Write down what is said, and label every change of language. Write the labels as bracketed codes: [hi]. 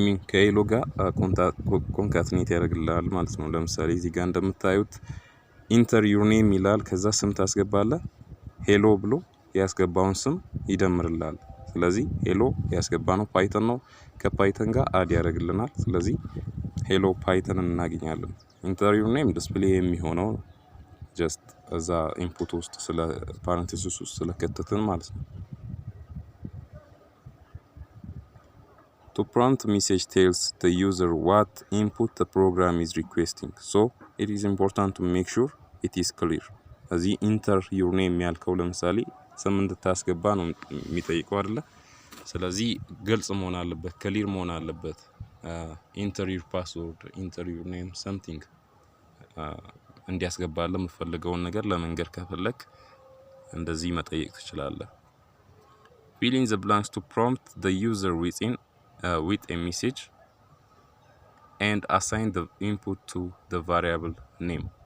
[am] ከሄሎ ጋር ኮንካትኔት ያደርግልሃል ማለት ነው። ለምሳሌ እዚህ ጋር እንደምታዩት [en] enter your name [am] ይላል ከዛ ስም ታስገባለህ ሄሎ ብሎ ያስገባውን ስም ይደምርልሃል። ስለዚህ ሄሎ ያስገባነው ፓይተን ነው ከፓይተን ጋር አድ ያደርግልናል። ስለዚህ ሄሎ ፓይተን እናገኛለን። enter your name ዲስፕሌይ የሚሆነው ጀስት እዛ ኢንፑት ውስጥ ስለ ፓረንቴሲስ ውስጥ ስለከተትን ማለት ነው። [en] To prompt message tells the user what input the program is requesting. So it is important to make sure it is clear. [am] እዚህ enter your name ያልከው ለምሳሌ ስም እንድታስገባ ነው የሚጠይቀው አይደለ? ስለዚህ ግልጽ መሆን አለበት፣ ክሊር መሆን አለበት። [en] enter your password, enter your name something [am] እንዲያስገባልህ የምትፈልገውን ነገር ለመንገር ከፈለክ እንደዚህ መጠየቅ ትችላለህ። [en] fill in the blanks to prompt the user with a message and assign the input to the variable name.